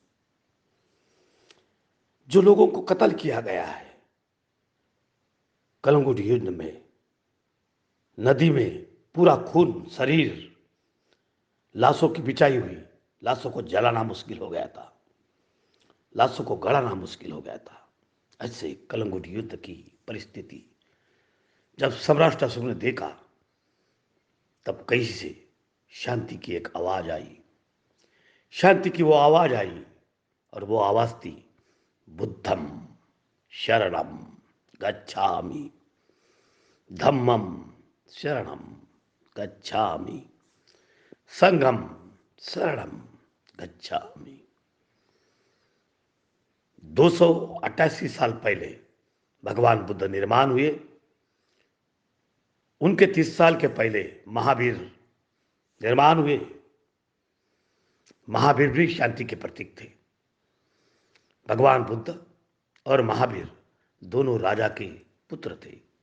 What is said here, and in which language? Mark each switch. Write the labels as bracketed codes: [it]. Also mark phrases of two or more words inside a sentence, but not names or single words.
[hi] जो लोगों को कत्ल किया गया है कलंगुट युद्ध में, नदी में पूरा खून, शरीर, लाशों की बिछाई हुई, लाशों को जलाना मुश्किल हो गया था, लाशों को गड़ाना मुश्किल हो गया था। ऐसे कलंगुट युद्ध की परिस्थिति जब सौराष्ट्र अशोक ने देखा, तब कहीं से शांति की एक आवाज आई। शांति की वो आवाज आई, और वो आवाज थी, [pi] बुद्धम शरणम गच्छामि, धम्मम शरणम गच्छामि, संघम शरणम गच्छामि। [hi] 288 साल पहले भगवान बुद्ध निर्माण हुए। उनके 30 साल के पहले महावीर निर्माण हुए। महावीर भी शांति के प्रतीक थे। भगवान बुद्ध और महावीर दोनों राजा के पुत्र थे।